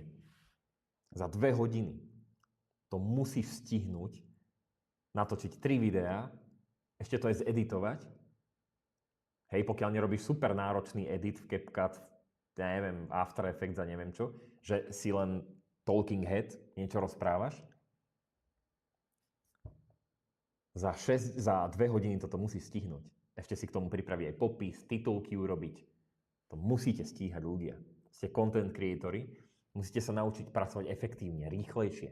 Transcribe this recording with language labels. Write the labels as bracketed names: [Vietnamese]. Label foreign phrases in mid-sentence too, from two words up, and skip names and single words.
[Slovak] Za 2 hodiny to musíš stihnúť natočiť 3 videá, ešte to je zeditovať. Hej, pokiaľ nerobíš super náročný edit v CapCut, ja neviem, After Effects a neviem čo, že si len [English] talking head, [Slovak] niečo rozprávaš. Za 2 hodiny toto musíš stihnúť. Ešte si k tomu pripraviť aj popis, titulky urobiť. To musíte stíhať ľudia. Ste [English] content creatori, [Slovak] musíte sa naučiť pracovať efektívne, rýchlejšie.